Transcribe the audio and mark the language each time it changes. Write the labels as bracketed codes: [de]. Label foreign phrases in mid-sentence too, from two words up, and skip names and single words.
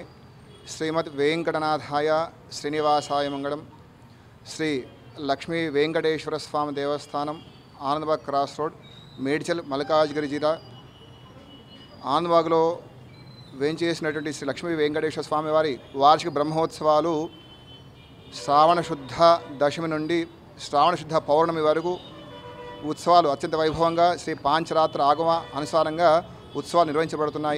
[sa] श्रीमद् वेंकटनाथाय श्रीनिवासाय मंगलम श्री लक्ष्मी वेंकटेश्वर स्वामी देवस्थानम आनंदबाग क्रॉस रोड మేడ్చల్ మల్కాజ్గిరి జిల్లా [te] ఆనందబాగ్లో వేంచేసినటువంటి శ్రీ లక్ష్మీ వెంకటేశ్వర స్వామి వారి వార్షిక బ్రహ్మోత్సవాలు శ్రావణ శుద్ధ దశమి నుండి శ్రావణ శుద్ధ పౌర్ణమి వరకు ఉత్సవాలు అత్యంత వైభవంగా శ్రీ పాంచరాత్ర ఆగమ అనుసారంగా ఉత్సవాలు నిర్వహించబడుతున్నాయి.